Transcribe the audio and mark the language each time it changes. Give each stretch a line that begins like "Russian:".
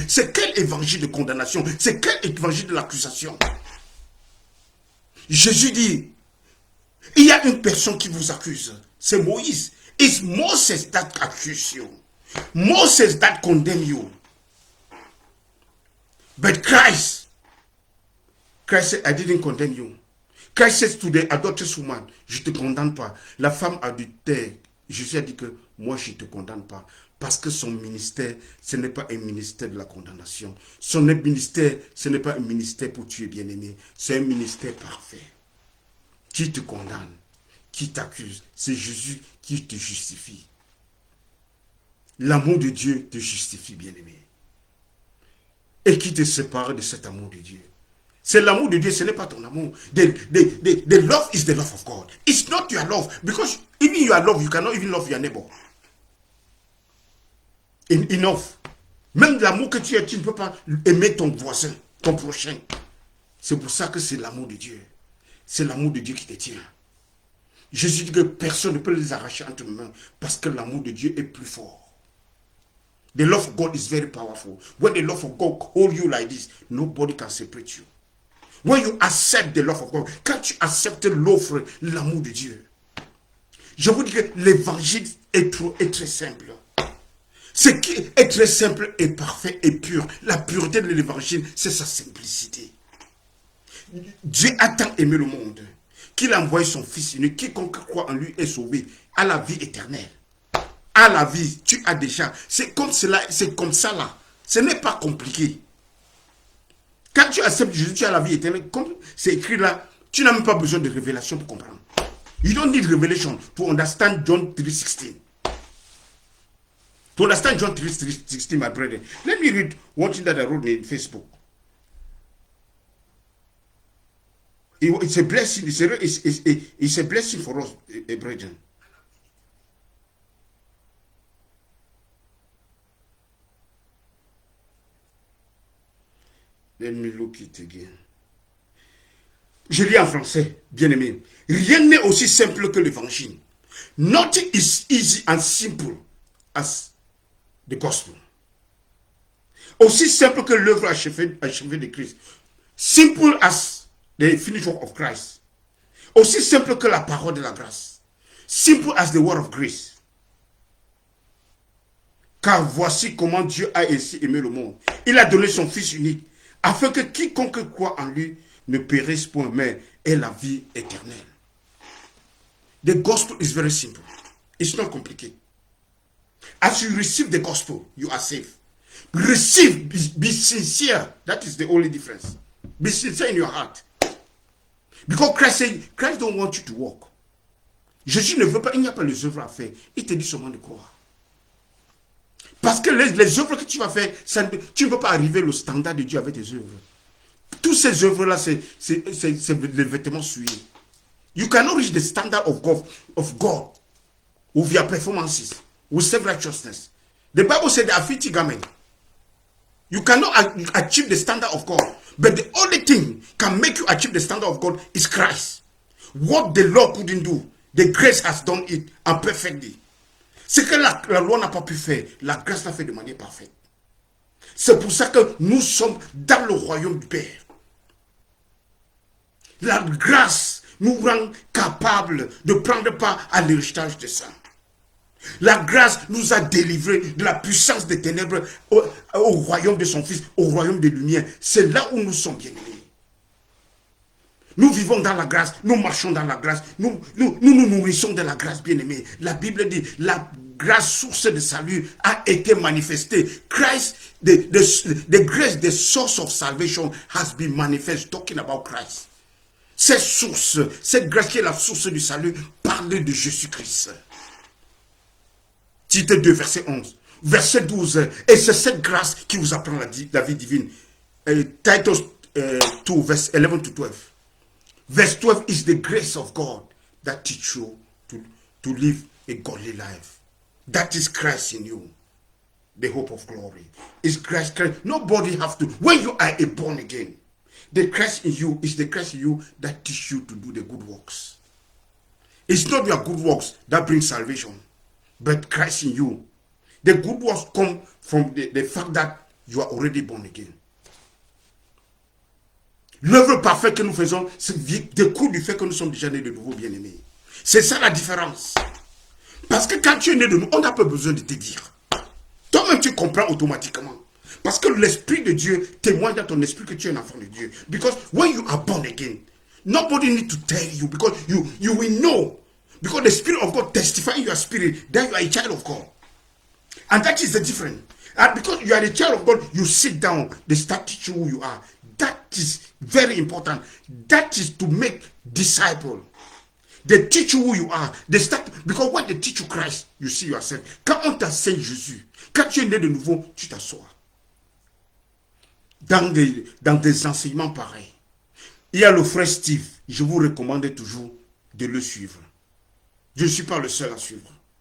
French: C'est quel évangile de condamnation? C'est quel évangile de l'accusation? Jésus dit, il y a une personne qui vous accuse. C'est Moïse.
English: It's Moses that accuse you. Moses that condemn you. But Christ said, I didn't condemn you. Christ says to the adulterous woman,
French: je ne te condamne pas. La femme adultère, Jésus a dit que moi je ne te condamne pas. Parce que son ministère, ce n'est pas un ministère de la condamnation. Son ministère, ce n'est pas un ministère pour tuer, bien-aimé. C'est un ministère parfait. Qui te condamne? Qui t'accuse? C'est Jésus qui te justifie. L'amour de Dieu te justifie, bien-aimé. Et qui te sépare de cet amour de Dieu? C'est l'amour de Dieu, ce n'est pas ton amour.
English: The love is the love of God. It's not your love. Because even your love, you cannot even love your neighbor. Enough.
French: Même l'amour que tu as, tu ne peux pas aimer ton voisin, ton prochain. C'est pour ça que c'est l'amour de Dieu. C'est l'amour de Dieu qui te tient. Jésus dit que personne ne peut les arracher entre mes mains parce que l'amour de Dieu est plus fort.
English: The love of God is very powerful. When the love of God holds you like this, nobody can separate you. When you accept the love of God,
French: quand tu acceptes l'offre, l'amour de Dieu, je vous dis que l'évangile est très simple. Ce qui est très simple et parfait et pur. La pureté de l'évangile, c'est sa simplicité. Dieu a tant aimé le monde qu'il a envoyé son Fils unique. Quiconque croit en lui est sauvé à la vie éternelle. À la vie, tu as déjà. C'est comme cela, c'est comme ça là. Ce n'est pas compliqué. Quand tu acceptes Jésus, tu as la vie éternelle. Comme c'est écrit là, tu n'as même pas besoin de révélation pour comprendre.
English: You don't need revelation to understand John 3:16. To understand John 3:16, my brethren, let me read one thing that I wrote in Facebook. It's a blessing. It's a blessing for us, brethren. Let me look it again.
French: Je lis en français, bien aimé. Rien n'est aussi simple que l'évangile.
English: Nothing is easy and simple as the gospel.
French: Aussi simple que l'œuvre achevée de Christ.
English: Simple as the finished work of Christ.
French: Aussi simple que la parole de la grâce.
English: Simple as the word of grace.
French: Car voici comment Dieu a ainsi aimé le monde. Il a donné son Fils unique, afin que quiconque croit en lui ne périsse point, mais ait la vie éternelle.
English: The gospel is very simple. It's not complicated. As you receive the gospel, you are saved. Receive, be sincere. That is the only difference. Be sincere in your heart. Because Christ don't want you to walk.
French: Jésus ne veut pas, il n'y a pas les œuvres à faire. Il te dit seulement de croire. Parce que les œuvres que tu vas faire, tu ne peux pas arriver au standard de Dieu avec tes œuvres. Toutes ces œuvres-là, c'est les vêtements souillés.
English: You cannot reach the standard of God with your performances, with self-righteousness. The Bible said they are filthy garment. You cannot achieve the standard of God. But the only thing can make you achieve the standard of God is Christ. What the law couldn't do, the grace has done it and perfectly.
French: Ce que la loi n'a pas pu faire, la grâce l'a fait de manière parfaite. C'est pour ça que nous sommes dans le royaume du Père. La grâce nous rend capables de prendre part à l'héritage des saints. La grâce nous a délivrés de la puissance des ténèbres au royaume de son Fils, au royaume des lumières. C'est là où nous sommes bien-aimés. Nous vivons dans la grâce, nous marchons dans la grâce, nous nourrissons de la grâce, bien-aimés. La Bible dit, la grâce, source de salut, a été manifestée.
English: Christ, the grace, the source of salvation has been manifest, talking about Christ.
French: Cette source, cette grâce qui est la source du salut, parle de Jésus-Christ. Tite 2, verset 11. Verset 12. Et c'est cette grâce qui vous apprend la vie divine.
English: Titus 2, verse 11 to 12. Verse 12 is the grace of God that teach you to live a godly life. That is Christ in you. The hope of glory. Is Christ. Nobody have to. When you are a born again, the Christ in you is the Christ in you that teach you to do the good works. It's not your good works that bring salvation, but Christ in you. The good works come from the fact that you are already born again.
French: L'œuvre parfaite que nous faisons, découle du fait que nous sommes déjà nés de nouveau, bien-aimés. C'est ça la différence. Parce que quand tu es né de nouveau, on n'a pas besoin de te dire. Toi-même, tu comprends automatiquement. Parce que l'Esprit de Dieu témoigne dans ton esprit que tu es un enfant de Dieu.
English: Because when you are born again, nobody need to tell you, because you will know. Because the Spirit of God testifies in your spirit that you are a child of God. And that is the difference. And because you are a child of God, you sit down, they start teaching who you are. That is very important. That is to make disciples. They teach you who you are. They start, because when they teach you Christ, you see yourself.
French: Quand on t'enseigne Jésus, quand tu es né de nouveau, tu t'assois. Dans des enseignements pareils. Il y a le frère Steve. Je vous recommande toujours de le suivre. Je ne suis pas le seul à suivre.